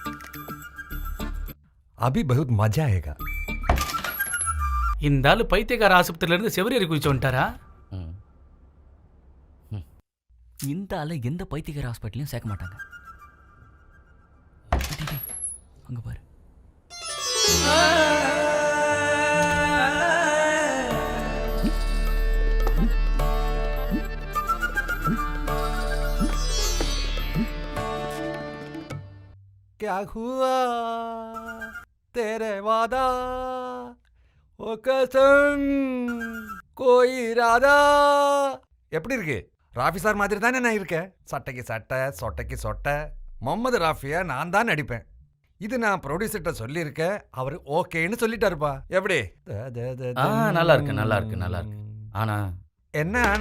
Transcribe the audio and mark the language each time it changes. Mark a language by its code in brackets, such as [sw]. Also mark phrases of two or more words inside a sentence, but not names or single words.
[hi] अभी बहुत मज़ा आएगा. [ta] இந்த ஆளு பைத்தியக்கார ஆஸ்பத்திரியில இருந்து செவரியரி குதிச்சு வந்துட்டாரா? இந்த ஆளு எந்த பைத்தியக்கார ஹாஸ்பிட்டலையும் சேர்க்க மாட்டாங்க. அங்க பாரு. [hi] क्या हुआ तेरे वादा ओ कसम कोई इरादा. [ta] எப்படி இருக்கு? ராஃபி சார் மாதிரி தானே நான் இருக்கேன். சட்டைக்கு சட்டை, சொட்டைக்கு சொட்டை. முகமது ராஃபியா நான் தான் நடிப்பேன். இது நான் ப்ரொடியூசர்கிட்ட சொல்லியிருக்கேன், அவர் ஓகேன்னு சொல்லிட்டாருப்பா. எப்படி? நல்லா இருக்கு நல்லா இருக்கு நல்லா இருக்கு. ஆனா என்ன ஆனா?